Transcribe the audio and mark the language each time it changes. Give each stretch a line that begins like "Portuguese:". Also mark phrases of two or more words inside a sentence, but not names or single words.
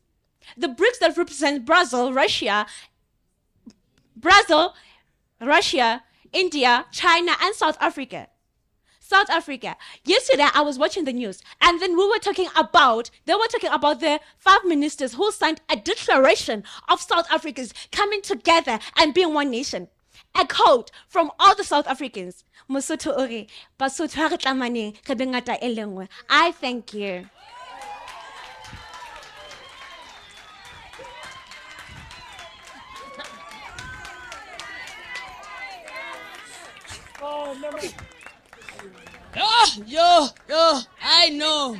English: The BRICS that represent Brazil, Russia, India, China, and South Africa. South Africa. Yesterday, I was watching the news, and then they were talking about the 5 ministers who signed a declaration of South Africans coming together and being one nation. A quote from all the South Africans.
Southern Sotho: Mosotho ore, Basotho ha re tlamaneng, re be ngata e le nngwe.
English: I thank you. Yo, I know.